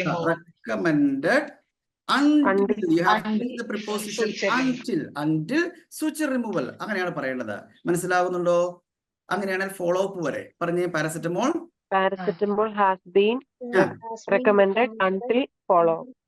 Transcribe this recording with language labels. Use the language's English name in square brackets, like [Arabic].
[English] recommended until you have to use the preposition until suture removal. [Malayalam] അങ്ങനെയാണ് പറയേണ്ടത്. മനസ്സിലാകുന്നുണ്ടോ? അങ്ങനെയാണ് ഫോളോ അപ്പ് വരെ പറഞ്ഞ paracetamol [English] has been recommended until follow